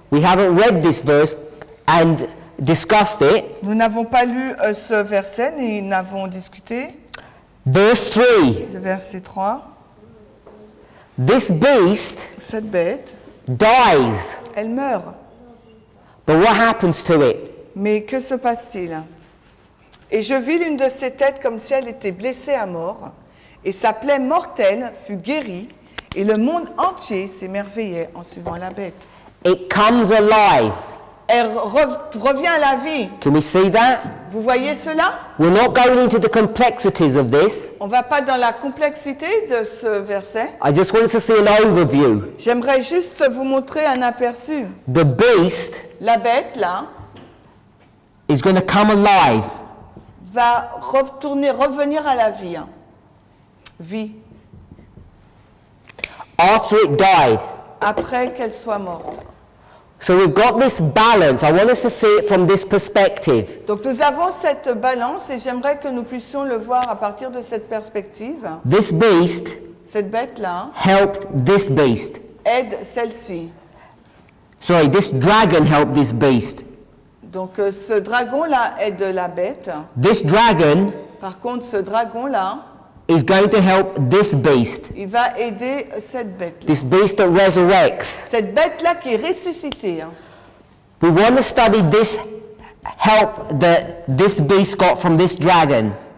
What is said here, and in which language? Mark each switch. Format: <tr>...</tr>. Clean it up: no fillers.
<en>We haven't read this verse and discussed it.</en> <fr>Nous n'avons pas lu ce verset, ni n'avons discuté.</fr> <en>Verse 3.</en> <fr>Le verset 3.</fr> <en>This beast</en> <fr>Cette bête,</fr> <en>dies.</en> <fr>elle meurt.</fr> <en>But what happens to it?</en> <fr>Mais que se passe-t-il? Et je vis l'une de ses têtes comme si elle était blessée à mort, et sa plaie mortelle fut guérie, et le monde entier s'émerveillait en suivant la bête.</fr> <en>It comes alive.</en> <fr>Elle revient à la vie.</fr> <en>Can we see that?</en> <fr>Vous voyez cela?</fr> <en>We're not going into the complexities of this.</en> <fr>On ne va pas dans la complexité de ce verset.</fr> <en>I just wanted to see an overview.</en> <fr>J'aimerais juste vous montrer un aperçu.</fr> <en>The beast</en> <fr>La bête, là,</fr> <en>is going to come alive.</en> <fr>va revenir à la vie. Vie.</fr> <en>After it died.</en> <fr>Après qu'elle soit morte.</fr> <en>So we've got this balance. I want us to see it from this perspective.</en> <fr>Donc nous avons cette balance et j'aimerais que nous puissions le voir à partir de cette perspective.</fr> <en>This beast</en> <fr>Cette bête-là</fr> <en>helped this beast.</en> <fr>aide celle-ci.</fr> <en>Sorry, this dragon helped this beast.</en> <fr>Donc ce dragon-là aide la bête.</fr> <en>This dragon</en> <fr>Par contre, ce dragon-là,</fr> <en>is going to help this beast.</en> <fr>il va aider cette bête-là.</fr> <en>This beast that resurrects.</en> <fr>Cette bête-là qui est ressuscitée.</fr> <en>We want to study this help that this beast got from this dragon.</en>